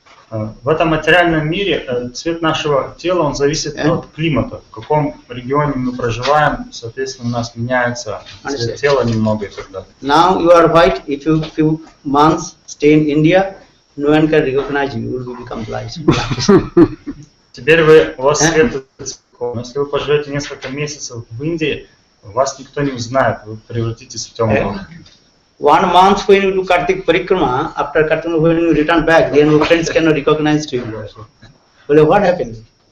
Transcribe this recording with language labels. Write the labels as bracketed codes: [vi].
[ru] В этом материальном мире цвет нашего тела, он зависит от климата. В каком регионе мы проживаем, соответственно, у нас меняется цвет тела немного и так далее. [en] Now you are white. If you few months stay in India, no one can recognize you. You will become blind. [ru] Теперь у вас цвет цветком. Если вы поживете несколько месяцев в Индии, вас никто не узнает, вы превратитесь в темного. [en] 1 month when you do Kartik Parikrama, after Kartik when you return back, then your friends cannot recognize you. Well, what happened?